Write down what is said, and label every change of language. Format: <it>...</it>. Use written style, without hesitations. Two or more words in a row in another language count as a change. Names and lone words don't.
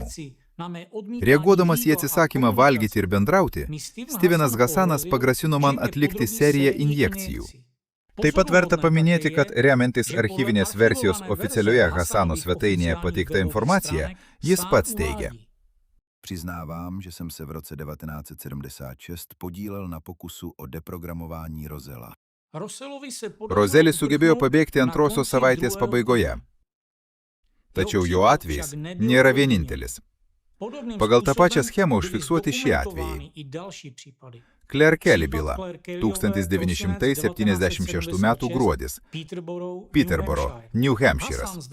<lt>Reaguodamas į atsisakymą valgyti ir bendrauti, Stevenas Hasanas pagrasino man atlikti seriją injekcijų. Taip pat verta paminėti, kad remiantis archyvinės versijos oficialioje Hasano svetainėje pateikta informacija, jis pats teigia.</lt> <cs>Přiznávám, že jsem se v roce 1976 podílel na pokusu o deprogramování Rozela.</cs> <lt>Rozelis sugebėjo pabėgti antrosios savaitės pabaigoje. Tačiau jo atvejis nėra vienintelis. Pagal tą pačią schemą užfiksuoti šie atvejai. Claire Kelly byla, 1976 metų gruodis, Peterborough, New Hampshire'as.</lt>